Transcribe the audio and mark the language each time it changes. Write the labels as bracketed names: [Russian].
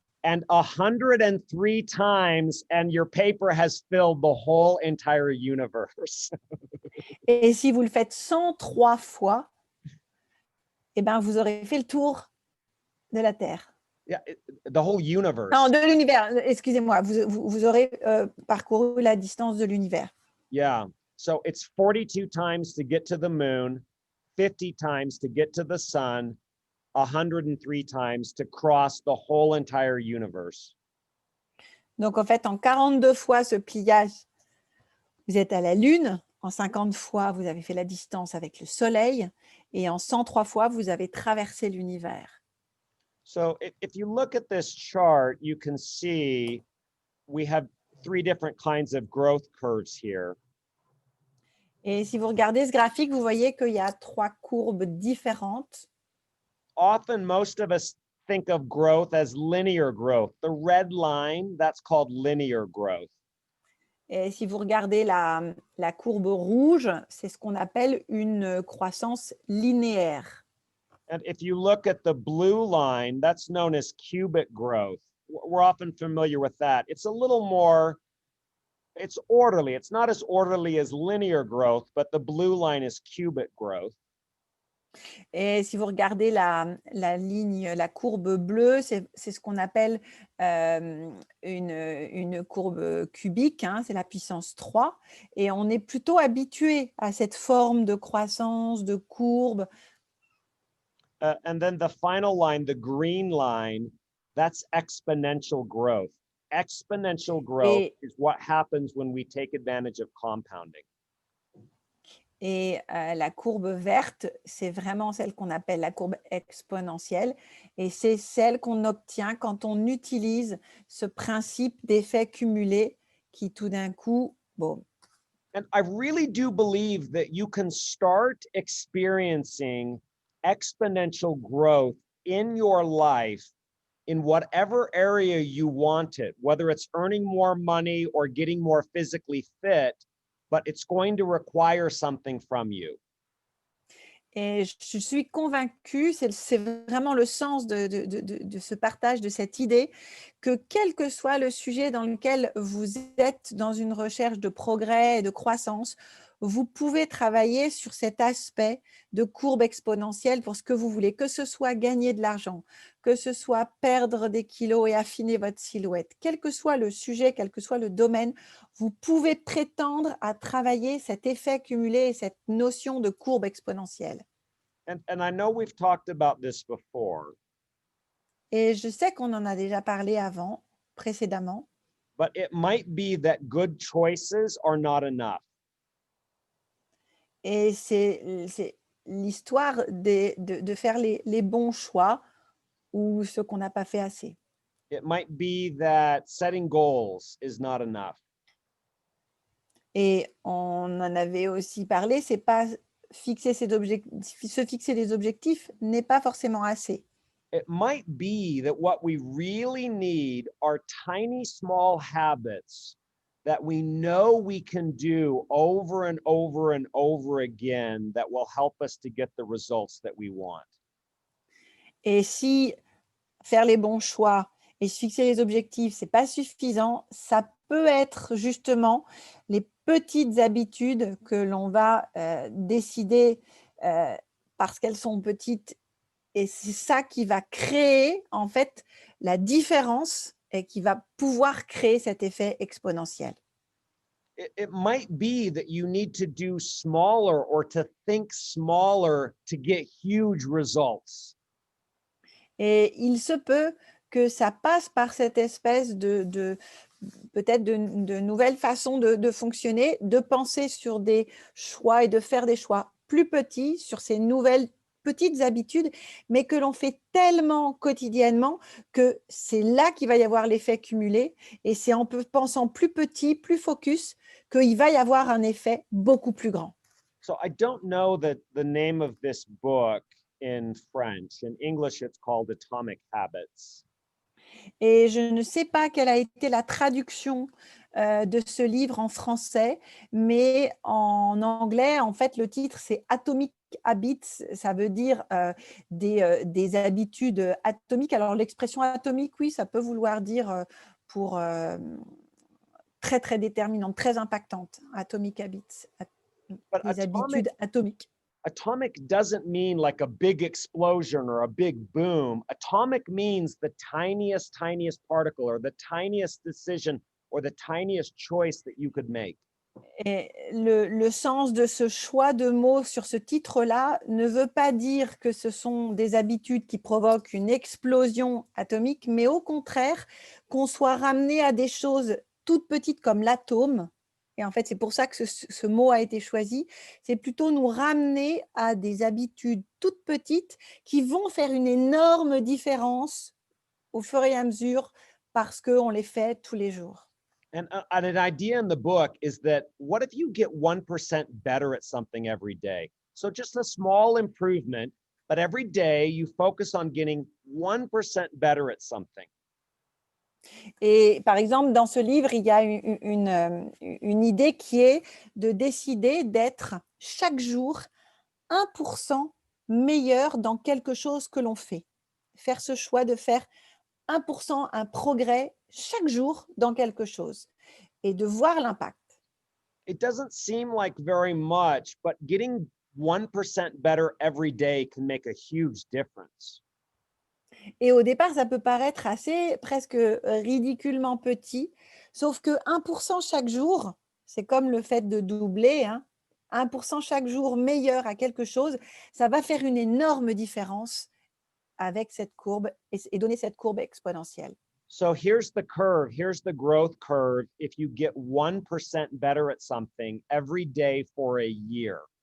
[English] And 103 times and your paper has filled the whole entire universe. [French] Et si vous le faites 103 fois, eh ben, vous aurez fait le tour de la Terre. [English] Yeah, the whole universe. [French] Non, de l'univers, excusez-moi, vous aurez parcouru la distance de l'univers. [English] Yeah, so it's 42 times to get to the moon, 50 times to get to the sun, 103 times to cross the whole entire universe. [French] Donc, en fait, en 42 fois ce pliage, vous êtes à la Lune. En 50 fois, vous avez fait la distance avec le Soleil. Et en 103 fois, vous avez traversé l'univers. [English] So if you look at this chart, you can see we have 3 different kinds of growth curves here. [French] Et si vous regardez ce graphique, vous voyez qu'il y a 3 courbes différentes. [English] Often, most of us think of growth as linear growth. The red line, that's called linear growth. [French] Et si vous regardez la courbe rouge, c'est ce qu'on appelle une croissance linéaire. [English] And if you look at the blue line, that's known as cubic growth. We're often familiar with that. It's a little more, it's orderly. It's not as orderly as linear growth, but the blue line is cubic growth. [French] Et si vous regardez la ligne, la courbe bleue, c'est ce qu'on appelle une courbe cubique, hein, c'est la puissance 3. Et on est plutôt habitué à cette forme de croissance, de courbe. [English] And then the final line, the green line, that's exponential growth. Exponential growth is what happens when we take advantage of compounding. [French] Et la courbe verte, c'est vraiment celle qu'on appelle la courbe exponentielle. Et c'est celle qu'on obtient quand on utilise ce principe d'effet cumulé qui tout d'un coup, bon. [English] And I really do believe that you can start experiencing exponential growth in your life in whatever area you want it, whether it's earning more money or getting more physically fit, but it's going to require something from you. [French] Et je suis convaincue, c'est vraiment le sens de ce partage, de cette idée, que quel que soit le sujet dans lequel vous êtes dans une recherche de progrès et de croissance, vous pouvez travailler sur cet aspect de courbe exponentielle pour ce que vous voulez, que ce soit gagner de l'argent, que ce soit perdre des kilos et affiner votre silhouette. Quel que soit le sujet, quel que soit le domaine, vous pouvez prétendre à travailler cet effet cumulé et cette notion de courbe exponentielle. [English] And I know we've talked about this before. [French] Et je sais qu'on en a déjà parlé précédemment. [English] But it might be that good choices are not enough. [French] Et c'est l'histoire de faire les bons choix ou ce qu'on n'a pas fait assez. [English] It might be that setting goals is not enough. [French] Et on en avait aussi parlé, c'est pas se fixer des objectifs n'est pas forcément assez. [English] It might be that what we really need are tiny, small habits that we know we can do over and over and over again that will help us to get the results that we want. [French] Et si faire les bons choix et se fixer les objectifs, c'est pas suffisant, ça peut être justement les petites habitudes que l'on va décider parce qu'elles sont petites. Et c'est ça qui va créer en fait la différence et qui va pouvoir créer cet effet exponentiel. [English] It might be that you need to do smaller or to think smaller to get huge results. [French] Et il se peut que ça passe par cette espèce peut-être de nouvelles façons de fonctionner, de penser sur des choix et de faire des choix plus petits sur ces nouvelles petites habitudes, mais que l'on fait tellement quotidiennement que c'est là qu'il va y avoir l'effet cumulé. Et c'est en pensant plus petit, plus focus, qu'il va y avoir un effet beaucoup plus grand. [English] So I don't know the name of this book in French. In English, it's called Atomic Habits. [French] Et je ne sais pas quelle a été la traduction de ce livre en français, mais en anglais, en fait, le titre, c'est Atomic Habits. Ça veut dire des habitudes atomiques. Alors, l'expression atomique, oui, ça peut vouloir dire pour très, très déterminante, très impactante. [English] Atomic Habits, But [French] des habitudes atomiques. [English] atomic doesn't mean like a big explosion or a big boom. Atomic means the tiniest particle or the tiniest decision or the tiniest choice that you could make. [French] Et le sens de ce choix de mots sur ce titre-là ne veut pas dire que ce sont des habitudes qui provoquent une explosion atomique, mais au contraire, qu'on soit ramené à des choses toutes petites comme l'atome. Et en fait, c'est pour ça que ce mot a été choisi. C'est plutôt nous ramener à des habitudes toutes petites qui vont faire une énorme différence au fur et à mesure parce qu'on les fait tous les jours. [English] And an idea in the book is that what if you get 1% better at something every day? So just a small improvement, but every day you focus on getting 1% better at something. [French] Et par exemple, dans ce livre, il y a une idée qui est de décider d'être chaque jour 1% meilleur dans quelque chose que l'on fait. Faire ce choix de faire 1%, un progrès chaque jour dans quelque chose et de voir l'impact. [English] It doesn't seem like very much, but getting 1% better every day can make a huge difference. [French] Et au départ, ça peut paraître assez presque ridiculement petit, sauf que 1% chaque jour, c'est comme le fait de doubler, hein, 1% chaque jour meilleur à quelque chose, ça va faire une énorme différence avec cette courbe et donner cette courbe exponentielle. [English] So here's the curve. Here's the growth curve. If you get 1% better at something every day for a year.